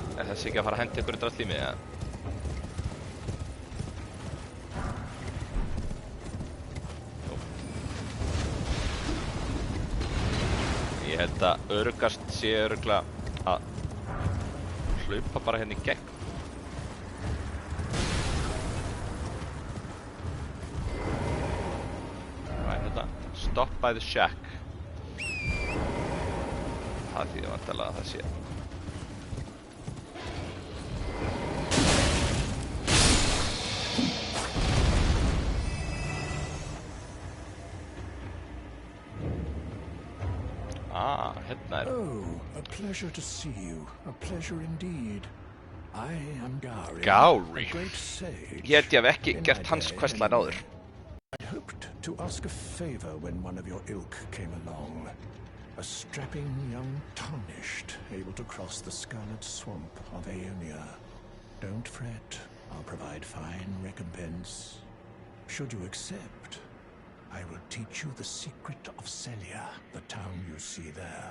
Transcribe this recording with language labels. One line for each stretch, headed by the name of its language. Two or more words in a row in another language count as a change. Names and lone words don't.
Icelandic: þessi ekki að fara að henda ykkur drall í mig, eða? Ég held að öruggast sé örugglega að hlaupa bara hérna í gegn. Hvað er þetta?
English: Stop by the shack.
Icelandic: Það þýðir vantarlega að það sé. Hérna er.
English: Oh, a pleasure to see you. A pleasure indeed. I am Gowry. Gowry? A great sage.
Icelandic: Ég held ég hef ekki gert hans questline áður.
English: I hoped to ask a favor when one of your ilk came along. A strapping young tarnished, able to cross the scarlet swamp of Aeonia. Don't fret, I'll provide fine recompense. Should you accept, I will teach you the secret of Celia, the town you see there.